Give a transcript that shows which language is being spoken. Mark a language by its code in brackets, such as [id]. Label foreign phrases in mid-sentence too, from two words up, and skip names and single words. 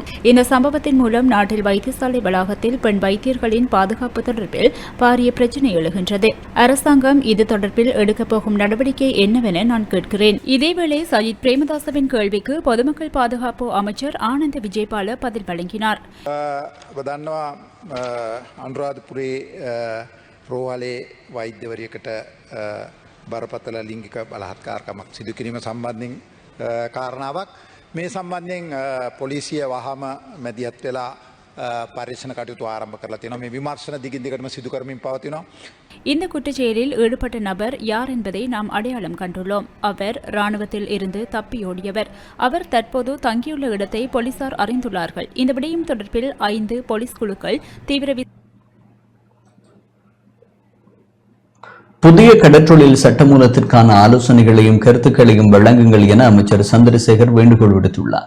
[ta] இந்த சம்பவத்தின் மூலம் நாட்டில் வைத்தியசாலை வளாகத்தில் பெண் வைத்தியர்களின் பாதுகாப்பு தொடர்பில் பாரிய பிரச்சினை எழுகின்றது. அரசாங்கம் இது தொடர்பில் எடுக்கப் போகும் நடவடிக்கை என்னவென நான் கேட்கிறேன். இதேவேளை சஜித் பிரேமதாசவின் கேள்விக்கு பொதுமக்கள் பாதுகாப்பு அமைச்சர் ஆனந்த விஜயபால பதில் வழங்கினார். [si] අනුරාධපුරේ රෝහලේ වෛද්‍යවරියකට බරපතල ලිංගික බලහත්කාරකමක් සිදු කිරීම සම්බන්ධයෙන් කාරණාවක් මේ සම්බන්ධයෙන් පොලිසිය වහම මැදිහත් වෙලා පරීක්ෂණ කටයුතු ආරම්භ කරලා තියෙනවා. මේ විමර්ශන දිගින් දිගටම සිදු කරමින් පවතිනවා. [ta] இந்த குற்றச்செயலில் ஈடுபட்ட நபர் யார் என்பதை நாம் அடையாளம் கண்டுள்ளோம். அவர் ராணுவத்தில் இருந்து தப்பியோடியவர். அவர் தற்போது தங்கியுள்ள இடத்தை போலீசார் அறிந்துள்ளார்கள். இந்த விடயம் தொடர்பில் 5 போலீஸ் குழுக்கள் தீவிர புதிய கடற்றொழில் சட்டமூலத்திற்கான ஆலோசனைகளையும் கருத்துக்களையும் வழங்குங்கள் என அமைச்சர் சந்திரசேகர் வேண்டுகோள் விடுத்துள்ளார்.